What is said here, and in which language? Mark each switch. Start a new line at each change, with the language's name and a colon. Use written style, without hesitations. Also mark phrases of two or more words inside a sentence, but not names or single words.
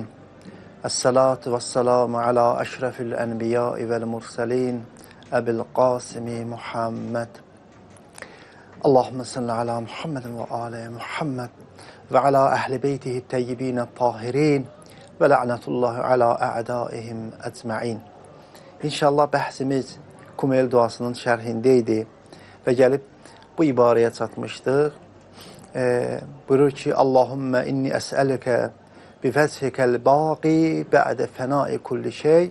Arabic: الصلاة والسلام على أشرف الأنبياء والمرسلين أبي القاسم محمد. اللهم صل على محمد وآل محمد وعلى أهل بيته الطيبين الطاهرين ولعنة الله على أعدائهم أجمعين.
Azerbaijani: İnşallah bəhsimiz Kumel duasının şərhindeydi və gəlib bu ibarəyə çatmışdıq. Buyurur ki,
Arabic: اللهم إني أسألك بوجهك الباقي بعد فناء كل شيء.